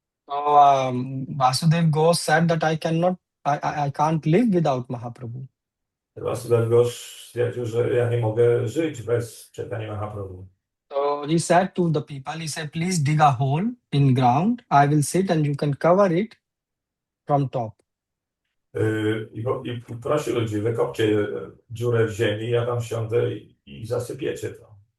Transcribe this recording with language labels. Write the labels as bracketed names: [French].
[English] so Vasudev Ghosh said that I can't live without Mahaprabhu. [Polish] Vasudev Ghosh stwierdził, że ja nie mogę żyć bez Chaitanya Mahaprabhu. [English] So he said to the people, he said, please dig a hole in ground. I will sit and you can cover it from top. [Polish] I prosi ludzi, wykopcie dziurę w ziemi, ja tam siądę i zasypiecie to.